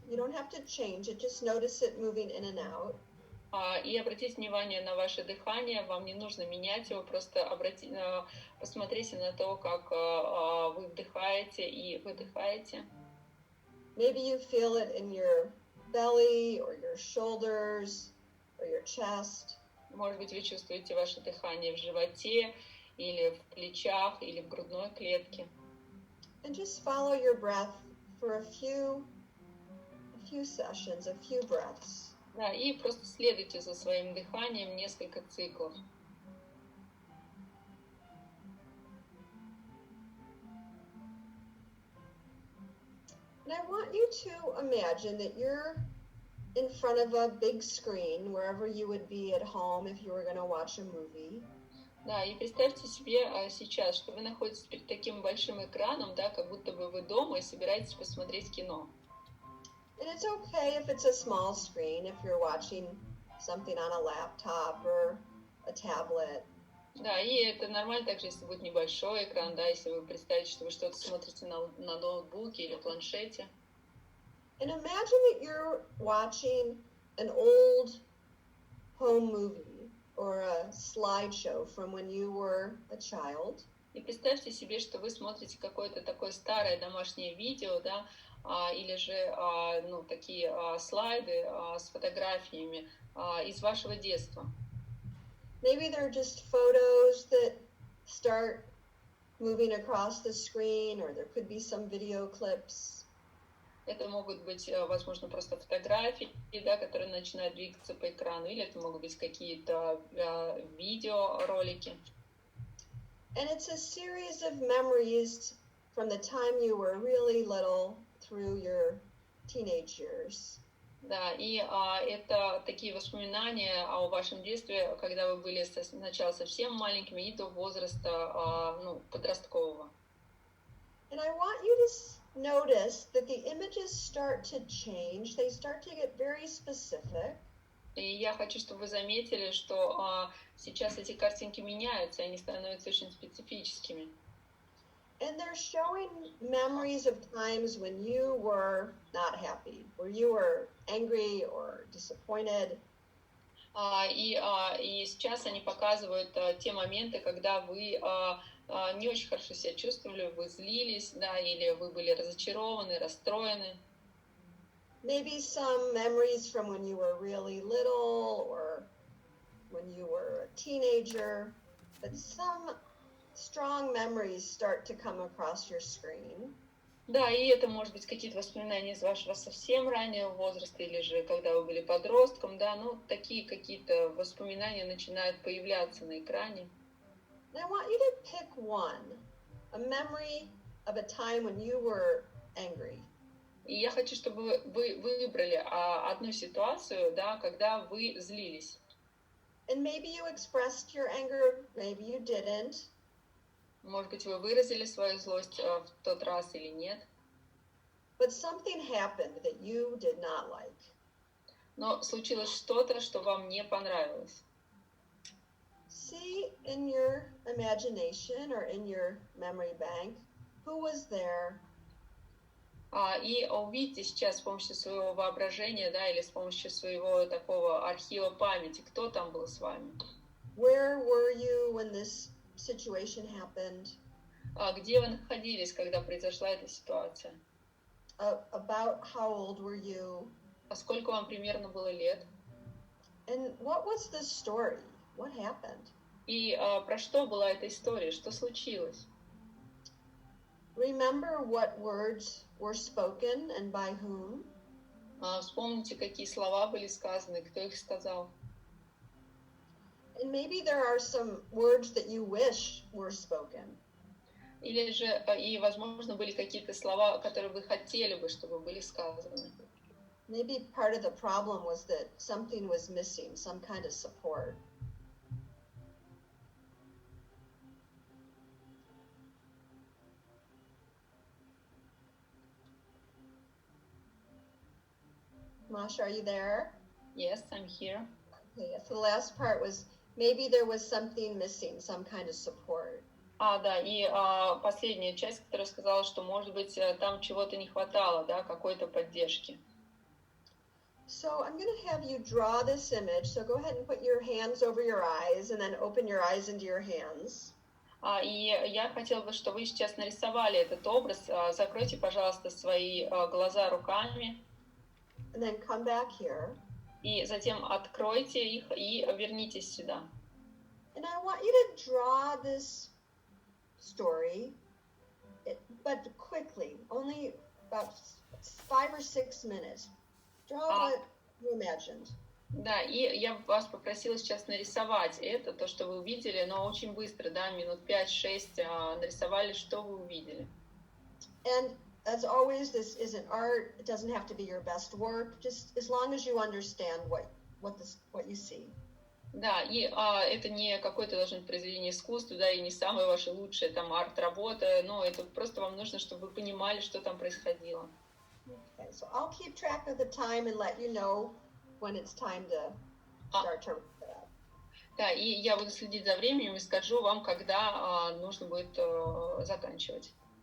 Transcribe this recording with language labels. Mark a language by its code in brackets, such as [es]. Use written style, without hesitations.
[en] You don't have to change it, just notice it moving in and out. [ru] И обратите внимание на ваше дыхание, вам не нужно менять его, просто посмотрите на то, как вы вдыхаете и выдыхаете. [en] Maybe you feel it in your belly or your shoulders or your chest. [ru] Может быть, вы чувствуете ваше дыхание в животе или в плечах или в грудной клетке. [en] And just follow your breath for a few sessions, a few breaths. [ru] Да, и просто следуйте за своим дыханием несколько циклов. [en] And I want you to imagine that you're in front of a big screen, wherever you would be at home if you were going to watch a movie. [ru] Да, и представьте себе сейчас, что вы находитесь перед таким большим экраном, да, как будто бы вы дома и собираетесь посмотреть кино. [en] And it's okay if it's a small screen, if you're watching something on a laptop or a tablet. [ru] Да, и это нормально также, если будет небольшой экран, да, если вы представите, что вы что-то смотрите на ноутбуке или планшете. [en] And imagine that you're watching an old home movie or a slideshow from when you were a child. [ru] И представьте себе, что вы смотрите какое-то такое старое домашнее видео, да, или же такие слайды с фотографиями из вашего детства. [en] Maybe they're just photos that start moving across the screen, or there could be some video clips. [ru] Это могут быть, возможно, просто фотографии, да, которые начинают двигаться по экрану, или это могут быть какие-то видеоролики. [en] And it's a series of memories from the time you were really little through your teenage years. [ru] Да, и это такие воспоминания о вашем детстве, когда вы были сначала совсем маленькими и до возраста ну, подросткового. [en] And I want you to notice that the images start to change. They start to get very specific. [ru] И я хочу, чтобы вы заметили, что сейчас эти картинки меняются, они становятся очень специфическими. [en] And they're showing memories of times when you were not happy, where you were angry or disappointed. [ru] И сейчас они показывают те моменты, когда вы не очень хорошо себя чувствовали, вы злились, да, или вы были разочарованы, расстроены. [en] Maybe some memories from when you were really little or when you were a teenager, but some strong memories start to come across your screen. [ru] Да, и это может быть какие-то воспоминания из вашего совсем раннего возраста, или же когда вы были подростком, да, ну, такие какие-то воспоминания начинают появляться на экране. [en] And I want you to pick one, a memory of a time when you were angry. [ru] И я хочу, чтобы вы выбрали одну ситуацию, да, когда вы злились. [en] And maybe you expressed your anger, maybe you didn't. [ru] Может быть, вы выразили свою злость в тот раз или нет. [en] But something happened that you did not like. [ru] Но случилось что-то, что вам не понравилось. [en] See in your imagination or in your memory bank, who was there? [ru] И увидите сейчас с помощью своего воображения, да, или с помощью своего такого архива памяти, кто там был с вами. [en] Where were you when this situation happened? [ru] Где вы находились, когда произошла эта ситуация? [en] About how old were you? [ru] А сколько вам примерно было лет? [en] And what was the story? What happened? [ru] И про что была эта история? Что случилось? [en] Remember what words were spoken and by whom? [ru] Вспомните, какие слова были сказаны, кто их сказал. [en] And maybe there are some words that you wish were spoken. [ru] Или же, и, возможно, были какие-то слова, которые вы хотели бы, чтобы были сказаны. [en] Maybe part of the problem was that something was missing, some kind of support. Masha, are you there? Yes, I'm here. Okay, so the last part was maybe there was something missing, some kind of support. [ru] Да, и последняя часть, которая сказала, что, может быть, там чего-то не хватало, да, какой-то поддержки. [en] So I'm going to have you draw this image. So go ahead and put your hands over your eyes and then open your eyes into your hands. [ru] И я хотела бы, чтобы вы сейчас нарисовали этот образ. Закройте, пожалуйста, свои глаза руками. [en] And then come back here. [ru] И затем откройте их и вернитесь сюда. [en] And I want you to draw this story, but quickly, only about 5 or 6 minutes. Draw what you imagined. [ru] Да, и я вас попросила сейчас нарисовать это, то, что вы увидели, но очень быстро, да, минут 5-6 нарисовали, что вы увидели. [en] And as always, this isn't art. It doesn't have to be your best work, just as long as you understand what you see. [ru] Да, и это не какое-то должно быть произведение искусства, да, и не самая ваша лучшая там арт-работа, но это просто вам нужно, чтобы вы понимали, что там происходило. [en] Okay, so I'll keep track of the time and let you know when it's time to start to wrap it up. [ru] Да, и я буду следить за временем и скажу вам, когда нужно будет заканчивать.